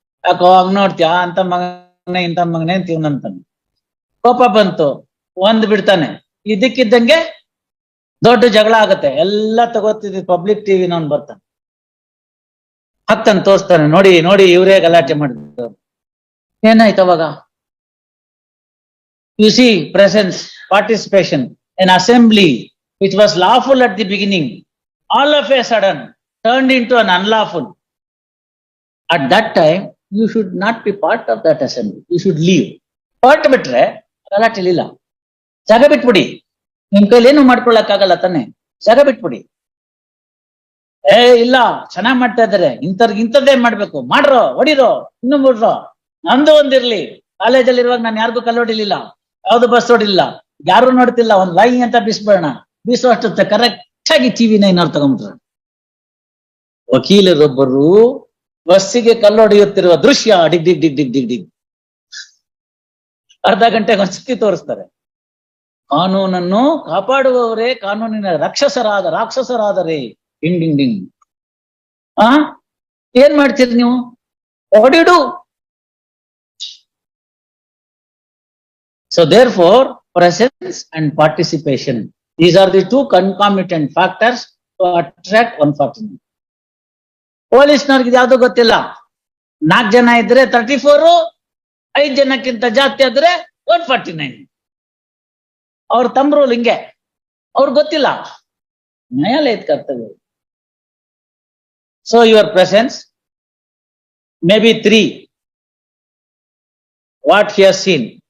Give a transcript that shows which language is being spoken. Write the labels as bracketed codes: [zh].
[kn] ಯಾಕೋ ಹಂಗ್ ನೋಡ್ತೀಯಾ ಅಂತ ಮಗನೇ ಇಂಥ ಮಗನೇ ಅಂತೀವನಂತಾನೆ. ಕೋಪ ಬಂತು, ಒಂದ್ ಬಿಡ್ತಾನೆ, ಇದಕ್ಕಿದ್ದಂಗೆ ದೊಡ್ಡ ಜಗಳ ಆಗತ್ತೆ. ಎಲ್ಲ ತಗೋತಿದ್ ಪಬ್ಲಿಕ್ ಟಿವಿ ನವ್ನ್ ಬರ್ತಾನೆ, ಹಾಕ್ತಾನೆ, ತೋರಿಸ್ತಾನೆ, ನೋಡಿ ನೋಡಿ ಇವರೇ ಗಲಾಟೆ ಮಾಡಿದ್ರು. ಏನಾಯ್ತು ಅವಾಗ? [en] You see presence, participation, an assembly which was lawful at the beginning, all of a sudden turned into an unlawful. At that time, you should not be part of that assembly. You should leave. [kn] ಹೊರಟು ಬಿಟ್ರೆ ಗಲಾಟೆ ಇಲ್ಲ, ಜಾಗ ಬಿಟ್ಬಿಡಿ. ನಿಮ್ ಕೈಲಿ ಏನು ಮಾಡ್ಕೊಳಕ್ಕಾಗಲ್ಲ ತಾನೆ, ಜಾಗ ಬಿಟ್ಬಿಡಿ. ಇಲ್ಲ ಚೆನ್ನಾಗ್ ಮಾಡ್ತಾ ಇದಾರೆ, ಇಂಥದ್ದೇ ಮಾಡ್ಬೇಕು, ಮಾಡ್ರೋ, ಹೊಡಿರೋ, ಇನ್ನು ಬಿಡ್ರೋ. ನಂದು ಒಂದಿರ್ಲಿ, ಕಾಲೇಜಲ್ಲಿ ಇರುವಾಗ ನಾನು ಯಾರಿಗೂ ಕಲ್ಲೊಡಿಲಿಲ್ಲ, ಯಾವ್ದು ಬಸ್ ಹೊಡಿಲಿಲ್ಲ, ಯಾರು ನೋಡ್ತಿಲ್ಲ, ಒಂದ್ ಲೈ ಅಂತ ಬಿಸ್ಬೇಡ, ಬೀಸೋ ಅಷ್ಟೊತ್ತೆ ಕರೆಕ್ಟ್ ಆಗಿ TV 9 ಅವ್ರು ತಗೊಂಡ್ಬಿಟ್ರು. ವಕೀಲರೊಬ್ಬರು ಬಸ್ಸಿಗೆ ಕಲ್ಲೊಡೆಯುತ್ತಿರುವ ದೃಶ್ಯ ಡಿಗ್ ಡಿಗ್ ಡಿಗ್ ಡಿಗ್ ಡಿಗ್ ಡಿಗ್ ಅರ್ಧ ಗಂಟೆಗೆ ಒಂದ್ಸತಿ ತೋರಿಸ್ತಾರೆ. ಕಾನೂನನ್ನು ಕಾಪಾಡುವವರೇ ಕಾನೂನಿನ ರಾಕ್ಷಸರಾದರೆ ಡಿಂಗ್ ಡಿಂಗ್ ಡಿಂಗ್. ಏನ್ ಮಾಡ್ತೀರಿ ನೀವು? ಹೊಡಿಡು. [en] So therefore, presence and participation, these are the two concomitant factors to attract 149. [kn] ಪೊಲೀಸ್ನವ್ರಿಗೆ ಯಾವ್ದು ಗೊತ್ತಿಲ್ಲ, 4 ಜನ ಇದ್ರೆ 34, 5 ಜನಕ್ಕಿಂತ ಜಾಸ್ತಿ ಆದ್ರೆ 149. ಅವ್ರ ತಮ್ಮ ರೂಲ್ ಹಿಂಗೆ, ಅವ್ರಿಗೆ ಗೊತ್ತಿಲ್ಲ, ನ್ಯಾಯಾಲಯದ ಕರ್ತವ್ಯ. [en] So your presence may be 3. What he has seen.